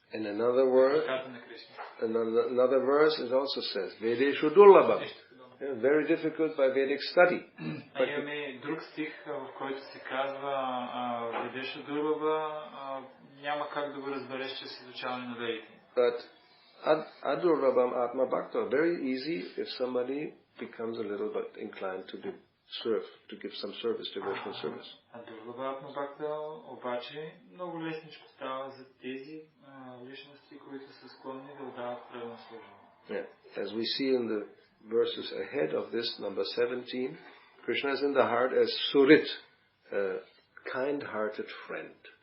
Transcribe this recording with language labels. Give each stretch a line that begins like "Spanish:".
English: In another verse it also says, Vedeshu Dullabham. Very difficult by Vedic study.
Bulgarian: Имаме друг стих, в който се казва Ведешу Дурлаба, няма как да го разбереш чрез изучаване на ведите.
English: But Adurvabam Atma Bhakta, very easy if somebody becomes a little bit inclined to give some service, devotional service.
Bulgarian: Adurvabam Atma Bhakta обаче много лесничко става за тези личности, които са склонни да отдават предано служене.
English: Yeah. As we see in the verses ahead of this, number 17, Krishna is in the heart as Surit, a kind-hearted friend.